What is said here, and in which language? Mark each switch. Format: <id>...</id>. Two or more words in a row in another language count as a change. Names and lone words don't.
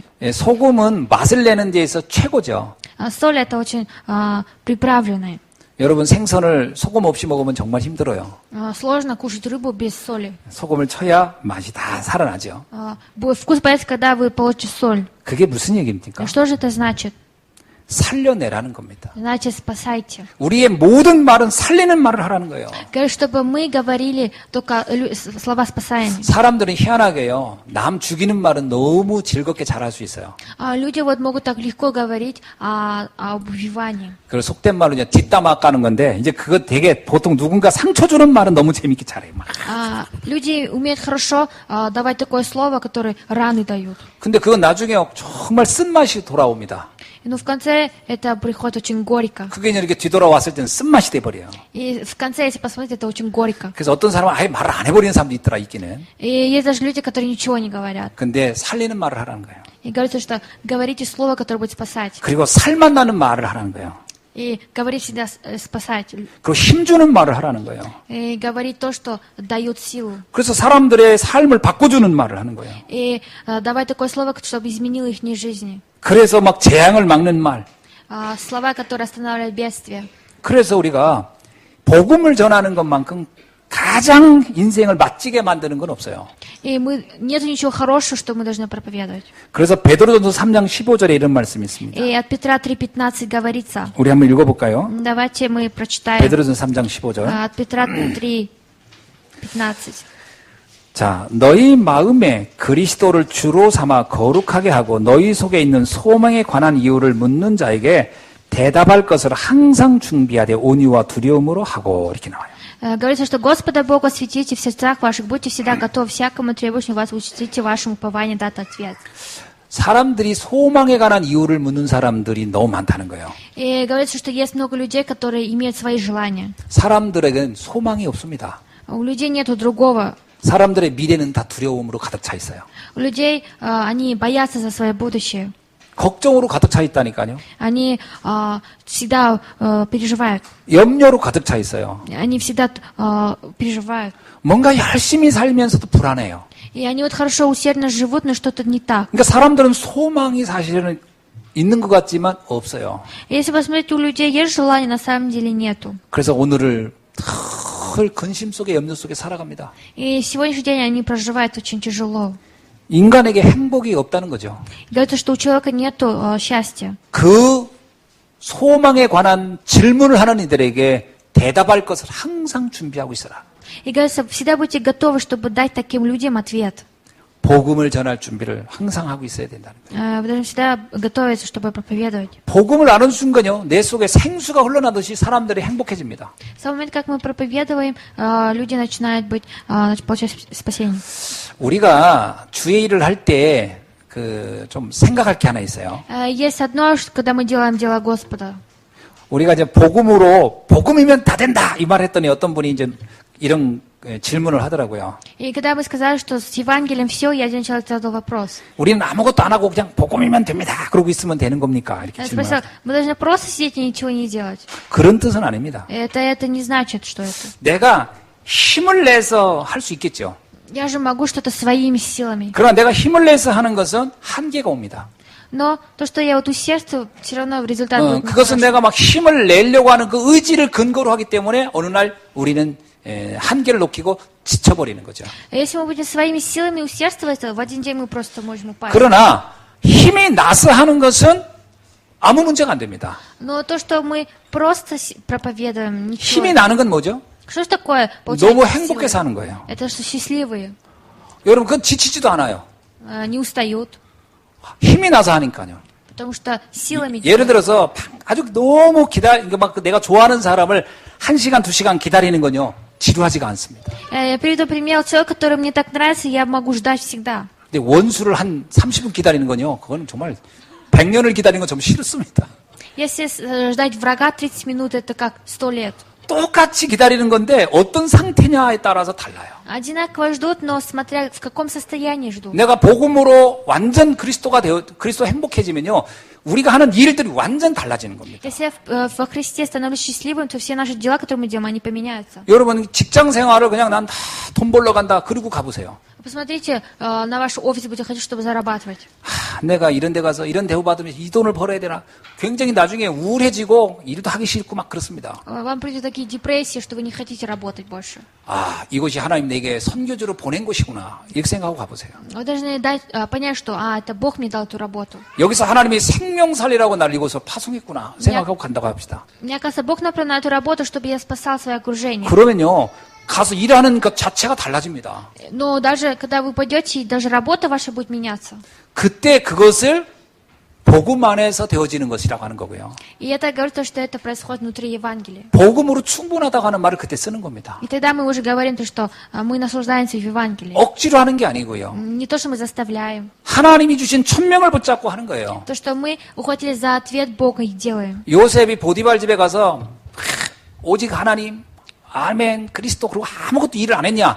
<ko>예, 소금은 맛을 내는 데에서 최고죠.</ko> <ru>Соль это очень приправленная.</ru> <ko>여러분 생선을 소금 없이 먹으면 정말 힘들어요.</ko> <ru>Сложно кушать рыбу без соли.</ru> <ko>소금을 쳐야 맛이 다 살아나죠.</ko> <ru>Вкус появится, когда вы получите соль.</ru> <ko>그게 무슨 얘기입니까?</ko> <ru>Что же это значит?</ru> <ko>살려내라는 겁니다.</ko> <ru>Значит, спасайте.</ru> <ko>우리의 모든 말은 살리는 말을 하라는 거예요.</ko> <ru>Говорит, чтобы мы говорили только слова спасаемые.</ru> <ko>사람들은 희한하게요. 남 죽이는 말은 너무 즐겁게 잘할 수 있어요.</ko> <ru>Люди вот могут так легко говорить о убивании.</ru> <ko>그래서 속된 말로 이제 뒷담화 까는 건데 이제 그거 되게 보통 누군가 상처 주는 말은 너무 재밌게 잘해요. 막.</ko> <ru>Люди умеют хорошо давать такое слово, которое раны дают.</ru> <ko>근데 그건 나중에 정말 쓴맛이 돌아옵니다.</ko> <ru>Но в конце это приходит очень горько.</ru> <ko>그게 이제 이렇게 뒤돌아왔을 때는 쓴맛이 돼버려요.</ko> <ru>И в конце, если посмотреть, это очень горько.</ru> <ko>그래서 어떤 사람은 아예 말을 안 해버리는 사람도 있더라, 있기는.</ko> <ru>И есть даже люди, которые ничего не говорят.</ru> <ko>근데 살리는 말을 하라는 거예요.</ko> <ru>И говорится, что говорите слово, которое будет спасать.</ru> <ko>그리고 살만 나는 말을 하라는 거예요.</ko> <ru>И говорить всегда спасать.</ru> <ko>그리고 힘주는 말을 하라는 거예요.</ko> <ru>И говорить то, что дает силу.</ru> <ko>그래서 사람들의 삶을 바꿔주는 말을 하는 거예요.</ko> <ru>И давать такое слово, чтобы изменило их жизни.</ru> <ko>그래서 막 재앙을 막는 말.</ko> <ru>Слова, которые останавливают бедствие.</ru> <ko>그래서 우리가 복음을 전하는 것만큼 가장 인생을 멋지게 만드는 건 없어요.</ko> <ru>И нет ничего хорошего, что мы должны проповедовать.</ru> <ko>그래서 베드로전서 3장 15절에 이런 말씀이 있습니다.</ko> <ru>И от Петра 3:15 говорится.</ru> <ko>우리 한번 읽어볼까요?</ko> <ru>Давайте мы прочитаем.</ru> <ko>베드로전서 3장 15절.</ko> <ru>От Петра 3:15.</ru> <ko>자, 너희 마음에 그리스도를 주로 삼아 거룩하게 하고 너희 속에 있는 소망에 관한 이유를 묻는 자에게 대답할 것을 항상 준비하되 온유와 두려움으로 하고 이렇게 나와요.</ko> <ru>Говорится, что Господа Бога светите в сердцах ваших, будьте всегда готовы всякому требующему вас, учтите вашему упованию дать ответ.</ru> <ko>사람들이 소망에 관한 이유를 묻는 사람들이 너무 많다는 거예요.</ko> <ru>И говорится, что есть много людей, которые имеют свои желания.</ru> <ko>사람들에게는 소망이 없습니다.</ko> <ru>У людей нету другого.</ru> <ko>사람들의 미래는 다 두려움으로 가득 차 있어요.</ko> <ru>У людей, они боятся за свое будущее.</ru> <ko>걱정으로 가득 차 있다니까요.</ko> <ru>Они всегда переживают.</ru> <ko>염려로 가득 차 있어요.</ko> <ru>Они всегда переживают.</ru> <ko>뭔가 열심히 살면서도 불안해요.</ko> <ru>И они вот хорошо, усердно живут, но что-то не так.</ru> <ko>그러니까 사람들은 소망이 사실은 있는 것 같지만 없어요.</ko> <ru>Если посмотреть, у людей есть желание, на самом деле нету.</ru> <ko>그래서 오늘을 늘 근심 속에 염려 속에 살아갑니다.</ko> <ru>И сегодняшний день они проживают очень тяжело.</ru> <ko>인간에게 행복이 없다는 거죠.</ko> <ru>Говорится, что у человека нету счастья.</ru> <ko>그 소망에 관한 질문을 하는 이들에게 대답할 것을 항상 준비하고 있어라.</ko> <ru>И говорится, всегда будьте готовы, чтобы дать таким людям ответ.</ru> <ko>복음을 전할 준비를 항상 하고 있어야 된다는 거예요.</ko> <ru>Вы должны всегда готовиться, чтобы проповедовать.</ru> <ko>복음을 아는 순간요, 내 속에 생수가 흘러나듯이 사람들이 행복해집니다.</ko> <ru>С того момента, как мы проповедуем, люди начинают получать спасение.</ru> <ko>우리가 주의 일을 할 때 좀 생각할 게 하나 있어요.</ko> <ru>Есть одно, когда мы делаем дело Господа.</ru> <ko>우리가 이제 복음이면 다 된다 이 말 했더니 어떤 분이 이제 이런 질문을 하더라고요.</ko> <ru>И когда мы сказали, что с Евангелием все, и один человек задал вопрос.</ru> <ko>우리는 아무것도 안 하고 그냥 복음이면 됩니다. 그러고 있으면 되는 겁니까? 이렇게</ko> <ru>Я спросил,</ru> <ko>질문을.</ko> <ru>мы должны просто сидеть и ничего не делать.</ru> <ko>그런 뜻은 아닙니다.</ko> <ru>Это не значит, что это.</ru> <ko>내가 힘을 내서 할 수 있겠죠.</ko> <ru>Я же могу что-то своими силами.</ru> <ko>그러나 내가 힘을 내서 하는 것은 한계가 옵니다.</ko> <ru>Но то, что я вот усердствую, все равно результат будет</ru> <ko>그것은</ko> <ru>нехороший.</ru> <ko>내가 막 힘을 내려고 하는 그 의지를 근거로 하기 때문에 어느 날 우리는 한계를 놓치고 지쳐버리는 거죠.</ko> <ru>Если мы будем своими силами усердствовать, то в один день мы просто можем упасть.</ru> <ko>그러나 힘이 나서 하는 것은 아무 문제가 안 됩니다.</ko> <ru>Но то, что мы просто проповедуем,</ru> <ko>힘이</ko> <ru>ничего.</ru> <ko>나는 건 뭐죠?</ko> <ru>Что ж такое?</ru> <ko>너무</ko> <ru>Получается,</ru> <ko>행복해서</ko> <ru>силы?</ru> <ko>하는 거예요.</ko> <ru>Это что счастливые,</ru> <ko>여러분 그건 지치지도 않아요.</ko> <ru>не устают,</ru> <ko>힘이 나서 하니까요.</ko> <ru>потому что силами</ru> <ko>예를</ko> <ru>делают.</ru> <ko>들어서 아주 너무 막 내가 좋아하는 사람을 1시간, 2시간 기다리는 건요. 지루하지가 않습니다.</ko> <ru>Я приведу пример. Человек, который мне так нравится, я могу ждать всегда.</ru> <ko>근데 원수를 한 30분 기다리는 건요. 그건 정말 100년을 기다리는 건 좀 싫습니다.</ko> <ru>Если ждать врага 30 минут, это как 100 лет.</ru> <ko>똑같이 기다리는 건데 어떤 상태냐에 따라서 달라요.</ko> <ru>Одинаково ждут, но смотря в каком состоянии ждут.</ru> <ko>내가 복음으로 완전 그리스도 행복해지면요. 우리가 하는 일들이 완전 달라지는 겁니다.</ko> <ru>Если я во Христе становлюсь счастливым, то все наши дела, которые мы делаем, они поменяются.</ru> <ko>여러분 직장 생활을 그냥 난 돈 벌러 간다. 그러고 가보세요.</ko> <ru>Посмотрите на ваш офис, будете хотеть, чтобы зарабатывать.</ru> <ko>내가 이런 데 가서 이런 대우 받으면 이 돈을 벌어야 되나. 굉장히 나중에 우울해지고 일도 하기 싫고 막 그렇습니다.</ko> <ru>Вам придут такие депрессии, что вы не хотите работать больше.</ru> <ko>이것이 하나님 내게 선교주로 보낸 것이구나. 이렇게 생각하고 가보세요.</ko> <ru>Вы должны понять, что это Бог мне дал эту работу.</ru> <ko>여기서 하나님이 생명살리라고 날 이곳을 파송했구나. 생각하고 간다고 합시다.</ko> <ru>Мне кажется, Бог направил на эту работу, чтобы я спасал свое окружение.</ru> <ko>그러면요. 가서 일하는 것 자체가 달라집니다.</ko> <ru>Но даже когда вы пойдете, даже работа ваша будет меняться.</ru> <ko>그때 그것을 복음 안에서 되어지는 것이라고 하는 거고요.</ko> <ru>И это говорит то, что это происходит внутри Евангелия.</ru> <ko>복음으로 충분하다고 하는 말을 그때 쓰는 겁니다.</ko> <ru>И тогда мы уже говорим то, что мы наслаждаемся в Евангелии.</ru> <ko>억지로 하는 게 아니고요.</ko> <ru>Не то, что мы заставляем.</ru> <ko>하나님이 주신 천명을 붙잡고 하는 거예요.</ko> <ru>То, что мы ухватились за ответ Бога и делаем.</ru> <ko>요셉이 보디발 집에 가서 오직 하나님, 아멘, 그리스도 그리고 아무것도 일을 안 했냐?</ko>